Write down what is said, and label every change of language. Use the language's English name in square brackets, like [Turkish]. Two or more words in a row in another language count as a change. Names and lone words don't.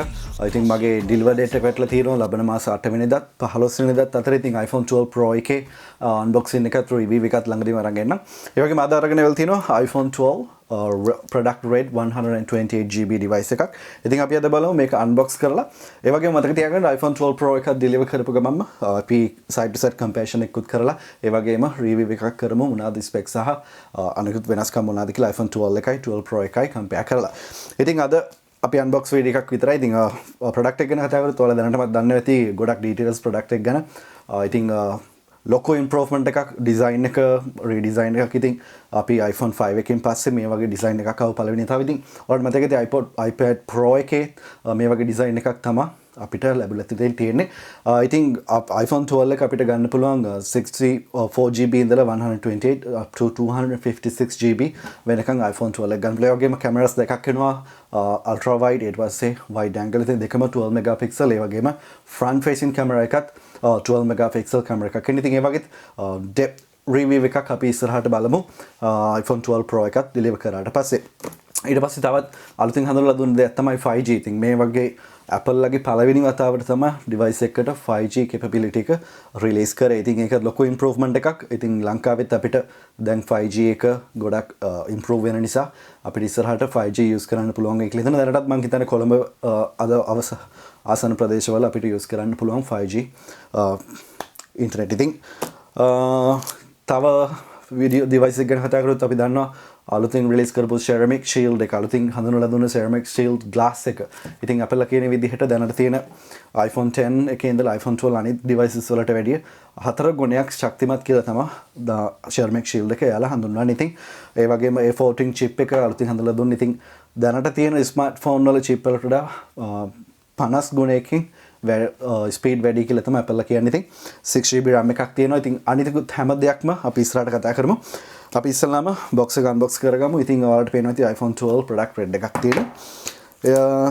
[Sinhala] ඉතින් මගේ [English] deliver date [Sinhala] එක වැටලා තියෙනවා ලබන මාස 8 වෙනිදාත් 15 වෙනිදාත් අතර ඉතින් iPhone 12 Pro එකේ unboxing එකත් review එකත් ළඟදීම අරන් එන්නම්. ඒ වගේම අද අරගෙන එවල තියෙනවා iPhone 12 product rate 128GB device එකක්. ඉතින් අපි අද බලමු මේක unbox කරලා. ඒ වගේම මතක තියාගන්න iPhone 12 Pro එකක් deliver කරපු ගමන්ම අපි [English] side to side comparison [Sinhala] එකකුත් කරලා ඒ වගේම review එකක් කරමු මොනවාද specs සහ අනිකුත් වෙනස්කම් මොනවාද කියලා iPhone 12 එකයි 12 Pro එකයි compare කරලා. ඉතින් අද අපි [English] unbox video [Sinhala] එකක් විතරයි. ඉතින් product එක ගැන කතා කරද්දී ඔයාලා දැනටමත් දන්නවා ඇති ගොඩක් details product එක ගැන. ඉතින් ලොකෝ ඉම්ප්‍රූව්මන්ට් එකක් ඩිසයින් එක රීඩිසයින් එකක් ඉතින් අපි iPhone 5 එකෙන් පස්සේ මේ වගේ ඩිසයින් එකක් ආව පළවෙනි තව ඉතින් ඔයාලට මතක ඇති iPad Pro එකේ මේ වගේ ඩිසයින් එකක් තමයි අපිට ලැබිලා තියෙන්නේ. ඉතින් iPhone 12 එක අපිට ගන්න පුළුවන් 64GB ඉඳලා 128 up to 256GB වෙනකන් iPhone 12 එක ගන්න පුළුවන්. ඒ වගේම කැමරාස් දෙකක් එනවා [English] ultra wide [Sinhala] ඊට පස්සේ [English] wide angle [Sinhala] ඉතින් දෙකම 12 megapixel ඒ වගේම [English] front facing camera [Sinhala] එකත් 12 [English] megapixel camera [Sinhala] එකක්. ඉතින් ඒ වගේ [English] depth review [Sinhala] එකක් අපි ඉස්සරහට බලමු iPhone 12 Pro එකත් deliver කරාට පස්සේ. ඊට පස්සේ තවත් අලුතින් හඳුන්වලා දුන්න දෙයක් තමයි 5G. ඉතින් මේ වගේ Apple ලගේ පළවෙනි වතාවට තමයි device එකකට 5G capability එක release කරේ. ඉතින් ඒක ලොකු improvement එකක්. ඉතින් ලංකාවෙත් අපිට දැන් 5G එක ගොඩක් improve වෙන නිසා අපිට ඉස්සරහට 5G use කරන්න පුළුවන් වෙයි කියලා හිතන. දැනටත් මම හිතන්නේ කොළඹ අද ආසන්න ප්‍රදේශවල අපිට use කරන්න පුළුවන් 5G internet. ඉතින් තව [English] video device [Sinhala] එක ගැන කතා කරොත් අපි දන්නවා අලුතින් release කරපු [English] ceramic shield [Sinhala] එක අලුතින් හඳුන්වලා දුන්න [English] ceramic shield glass [Sinhala] එක. ඉතින් Apple කියන විදිහට දැනට තියෙන iPhone 10 එකේ ඉඳලා iPhone 12 අනිත් devices වලට වැඩිය 4 ගුණයක් ශක්තිමත් කියලා තමයි [English] ceramic shield [Sinhala] එක එයාලා හඳුන්වන්නේ. ඉතින් ඒ වගේම A14 chip එක අලුතින් හඳුන්වලා දුන්න. ඉතින් දැනට තියෙන smartphone වල chip වලට වඩා 50 ගුණයකින් ස්පීඩ් වැඩි කියලා තමයි Apple කියන්නේ. ඉතින් 6GB RAM එකක් තියෙනවා. ඉතින් අනිතිකුත් හැම දෙයක්ම අපි ඉස්සරහට කතා කරමු. අපි ඉස්සෙල්ලාම box එක unbox කරගමු. ඉතින් ඔයාලට පේනවා ඉතින් iPhone 12 product red එකක් තියෙනවා.